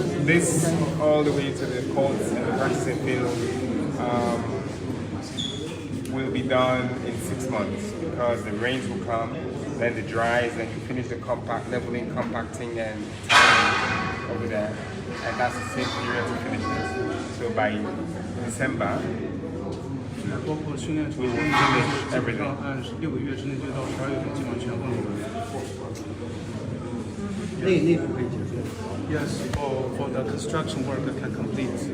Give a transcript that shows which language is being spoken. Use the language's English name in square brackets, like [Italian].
[English] This all the way to the courts and the practicing field will be done in 6 months because the rains will come, then the dries, then you finish the leveling, compacting, and tying over there, and that's the same period to finish this. So by December, we will finish everything. [Chinese] 按6个月之内就到12月份基本上全部。内部可以结束。 [English] Yes, for the construction work that can complete.